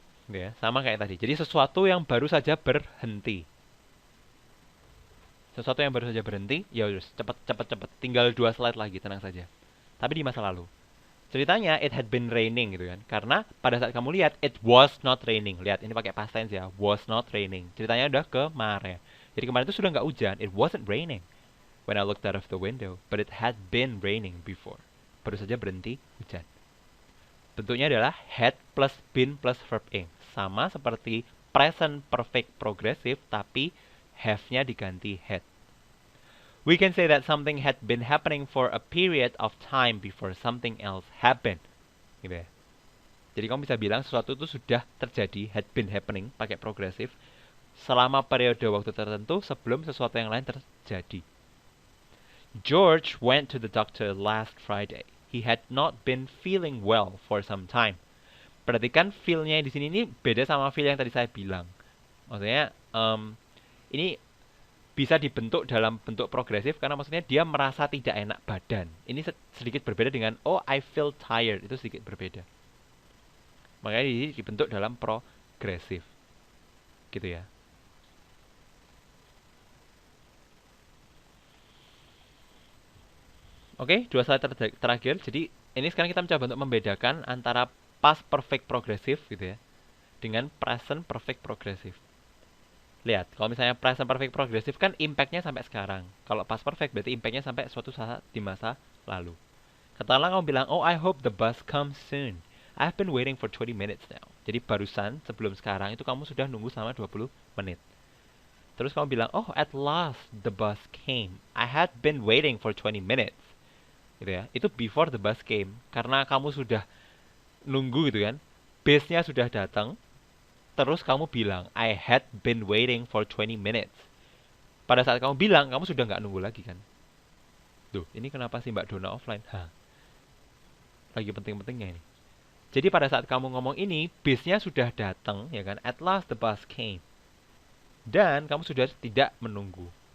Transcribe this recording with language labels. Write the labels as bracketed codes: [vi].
[id] Ya, sama kayak tadi. Jadi sesuatu yang baru saja berhenti. Sesuatu yang baru saja berhenti, ya udah cepet. Tinggal 2 slide lagi, tenang saja. Tapi di masa lalu. Ceritanya [en] it had been raining [id] gitu kan. Karena pada saat kamu lihat [en] it was not raining. [id] Lihat ini pakai past tense ya. [en] Was not raining. [id] Ceritanya udah kemarin. Jadi kemarin itu sudah nggak hujan. [en] It wasn't raining when I looked out of the window, but it had been raining before. [id] Baru saja berhenti hujan. Bentuknya adalah had plus been plus verb ing. Sama seperti present perfect progressive tapi have-nya diganti had. [en] We can say that something had been happening for a period of time before something else happened. [id] Gitu ya. Jadi kamu bisa bilang sesuatu itu sudah terjadi, [en] had been happening, [id] pakai progresif, selama periode waktu tertentu sebelum sesuatu yang lain terjadi. [en] George went to the doctor last Friday. He had not been feeling well for some time. [id] Perhatikan feel-nya di sini ini beda sama feel yang tadi saya bilang. Maksudnya ini bisa dibentuk dalam bentuk progresif karena maksudnya dia merasa tidak enak badan. Ini sedikit berbeda dengan [en] oh I feel tired, [id] itu sedikit berbeda. Makanya ini dibentuk dalam progresif. Gitu ya. Oke, dua slide terakhir. Jadi ini sekarang kita mencoba untuk membedakan antara past perfect progresif gitu ya dengan present perfect progresif. Lihat, kalau misalnya present perfect progresif kan impact-nya sampai sekarang. Kalau past perfect berarti impact-nya sampai suatu saat di masa lalu. Katakanlah kamu bilang, [en] oh I hope the bus comes soon. I've been waiting for 20 minutes now. [id] Jadi barusan sebelum sekarang itu kamu sudah nunggu selama 20 menit. Terus kamu bilang, [en] oh at last the bus came. I had been waiting for 20 minutes. [id] Gitu ya. Itu [en] before the bus came. [id] Karena kamu sudah nunggu gitu kan. Bus-nya sudah datang. Terus kamu bilang, [en] I had been waiting for 20 minutes. [id] Pada saat kamu bilang, kamu sudah nggak nunggu lagi kan? Duh, ini kenapa sih Mbak Dona offline? Hah, lagi penting-pentingnya ini. Jadi pada saat kamu ngomong ini, busnya sudah datang, ya kan? [en] At last the bus came. [id] Dan kamu sudah tidak menunggu.